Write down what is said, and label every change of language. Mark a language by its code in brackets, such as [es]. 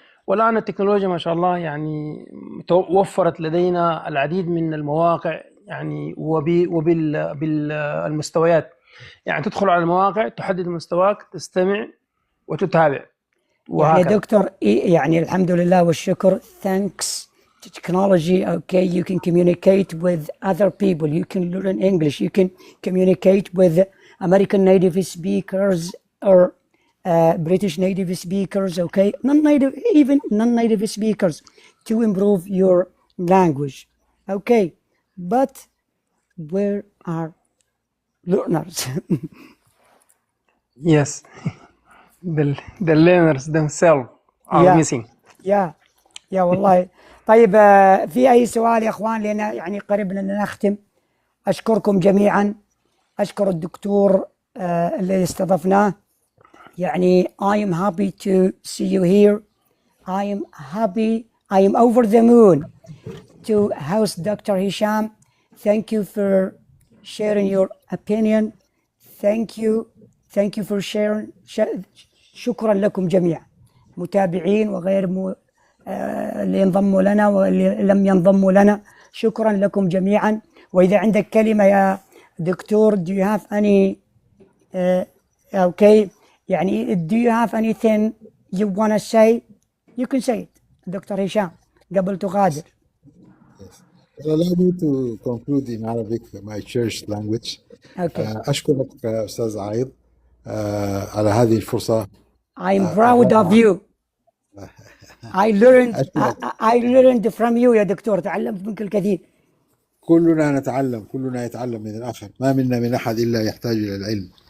[ar] والآن التكنولوجيا ما شاء الله يعني وفرت لدينا العديد من المواقع، يعني وبالمستويات، يعني تدخل على المواقع تحدد مستواك، تستمع وتتابع يعني دكتور يعني الحمد لله والشكر. [en] Thanks to technology, okay, you can communicate with other people, you can learn English, you can communicate with American native speakers or British native speakers, okay, even non-native speakers, to improve your language, okay, but where are learners? Yes. The learners themselves are missing. [ar] يا والله. طيب في أي سؤال يا أخوان؟ لأن يعني قربنا نختم. أشكركم جميعا، أشكر الدكتور اللي استضفناه. [en] يعني I am happy to see you here. I am over the moon to host Dr. Hisham. Thank you for sharing your opinion. Thank you for sharing. [ar] شكرا لكم جميعا، متابعين وغير اللي انضموا لنا واللي لم ينضموا لنا، شكرا لكم جميعا. وإذا عندك كلمة يا دكتور، [en] do you have any okay يعني do you have anything you want to say, you can say it [ar] دكتور هشام قبل تغادر. [en] Allow me to conclude in Arabic, my church language. Okay. [ar] أشكرك أستاذ عايض على هذه الفرصة. [en] I'm proud of you. I learned from you [ar] يا دكتور، تعلمت منك الكثير. كلنا نتعلم، كلنا يتعلم من الآخر، ما منا من أحد إلا يحتاج إلى العلم.